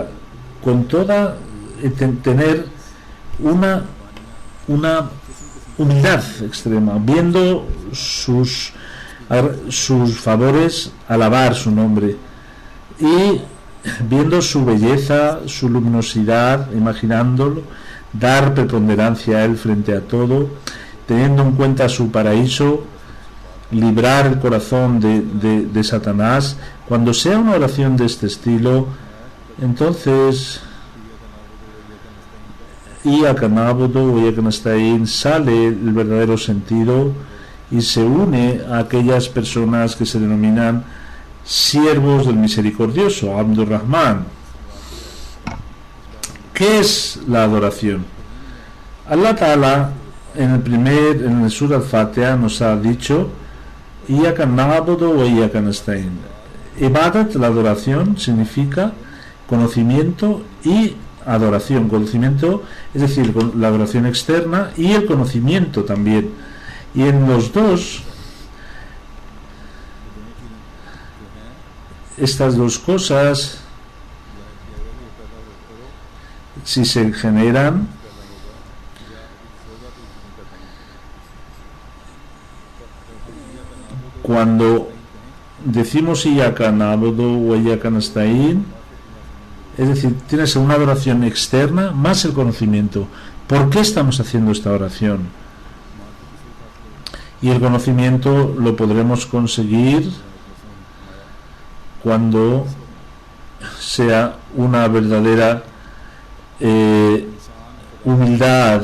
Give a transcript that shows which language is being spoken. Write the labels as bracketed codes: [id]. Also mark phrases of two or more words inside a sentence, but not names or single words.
[es] con toda tener una humildad extrema, viendo sus favores, alabar su nombre, y viendo su belleza, su luminosidad, imaginándolo, dar preponderancia a él frente a todo, teniendo en cuenta su paraíso, librar el corazón de Satanás. Cuando sea una oración de este estilo, entonces [ar] إياك نعبد وإياك نستعين [es] sale el verdadero sentido y se une a aquellas personas que se denominan siervos del misericordioso, Abdur Rahman. ¿Qué es la adoración? Allah Ta'ala en el Surah Al-Fatiha nos ha dicho [ar] إياك نعبد وإياك نستعين. [es] Ibadat, la adoración, significa conocimiento y adoración. Conocimiento, es decir, la adoración externa, y el conocimiento también. Y en los dos, estas dos cosas, si se generan, cuando decimos [ar] إياك نعبد وإياك نستعين, [es] es decir, tienes una adoración externa más el conocimiento. ¿Por qué estamos haciendo esta oración? Y el conocimiento lo podremos conseguir cuando sea una verdadera humildad.